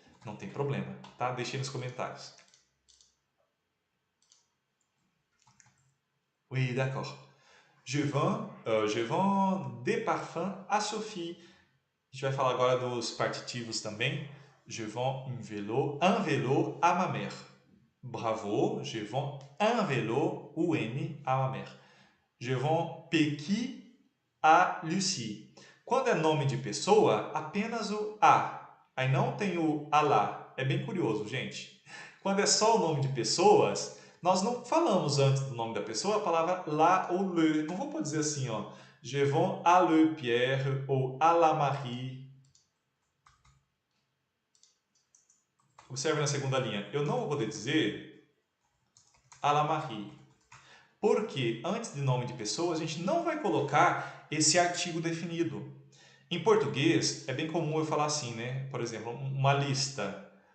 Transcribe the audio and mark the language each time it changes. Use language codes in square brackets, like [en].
[pt] Não tem problema, tá? Deixei nos comentários. [fr] Oui, d'accord. Je vends des parfums à Sophie. [pt] A gente vai falar agora dos partitivos também. [fr] Je vends un vélo à ma mère. Bravo, je vends un vélo, UN, à ma mère. Je vends Pequi à Lucie. [pt] Quando é nome de pessoa, apenas o a. Aí não tem o a lá. É bem curioso, gente. Quando é só o nome de pessoas, nós não falamos antes do nome da pessoa a palavra lá ou le. Não vou dizer assim, ó. [fr] Je vends à le Pierre ou à la Marie. [pt] Observe na segunda linha. Eu não vou poder dizer [fr] à la Marie. [pt] Porque antes de nome de pessoa, a gente não vai colocar esse artigo definido. Em português, é bem comum eu falar assim, né? Por exemplo, uma lista.